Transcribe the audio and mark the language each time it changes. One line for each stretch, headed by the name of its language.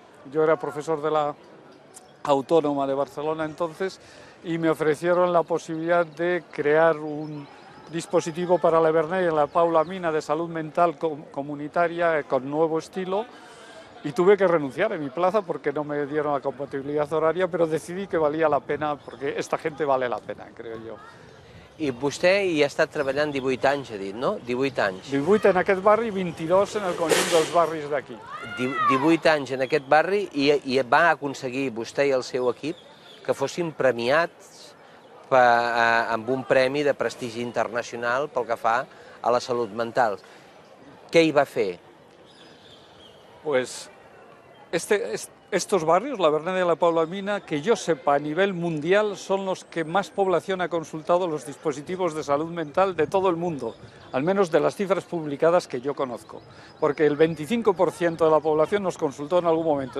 Spanish: Yo era profesor de la Autónoma de Barcelona entonces y me ofrecieron la posibilidad de crear un dispositivo para la Verney en la Paula Mina de salud mental comunitaria con nuevo estilo, y tuve que renunciar en mi plaza porque no me dieron la compatibilidad horaria, pero decidí que valía la pena porque esta gente vale la pena, creo yo.
Catalan: I vostè hi ha estat treballant 18 anys, ha dit, no? 18 anys. 18 en aquest barri i 22 en el conjunt dels barris d'aquí. 18 anys en aquest barri i va aconseguir vostè i el seu equip que fossin premiats amb un premi de prestigi internacional pel que fa a la salut mental. Què hi va fer?
Spanish: Pues estos barrios, la Verneda y la Paula Mina, que yo sepa a nivel mundial, son los que más población ha consultado los dispositivos de salud mental de todo el mundo, al menos de las cifras publicadas que yo conozco, porque el 25% de la población nos consultó en algún momento.